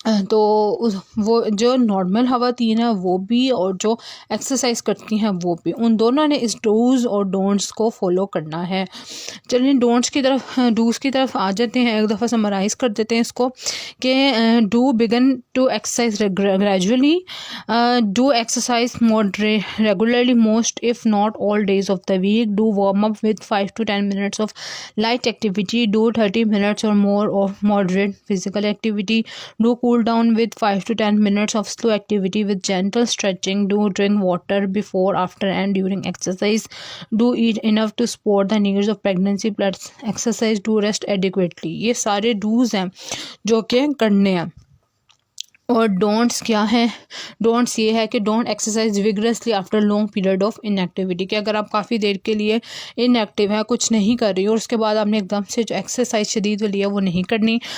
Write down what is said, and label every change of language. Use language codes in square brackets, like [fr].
[ur] تو وہ جو نارمل خواتین ہیں وہ بھی اور جو ایکسرسائز کرتی ہیں وہ بھی، ان دونوں نے اس ڈوز اور ڈونٹس کو فالو کرنا ہے. چلیے ڈوز کی طرف آ جاتے ہیں. ایک دفعہ سمرائز کر دیتے ہیں اس کو کہ [en] Do begin to exercise gradually. Do exercise regularly most if not all days of the week. Do warm up with 5 to 10 minutes of light activity. Do 30 minutes or more of moderate physical activity. Do cool down with 5 to 10 minutes of slow activity with gentle stretching. Do drink water before, after and during exercise. Do eat enough to support the needs of pregnancy plus exercise. Do rest adequately. [ur] یہ سارے dose ہیں جو کہ کرنے ہیں. اور don'ts کیا ہے؟ ڈونٹس یہ ہے کہ [en] Don't exercise vigorously after long period of inactivity. [ur] کہ اگر آپ کافی دیر کے لیے ان ایکٹیو ہیں، کچھ نہیں کر رہی اور اس کے بعد آپ نے ایک دم سے جو ایکسرسائز شدید والی ہے وہ نہیں کرنی.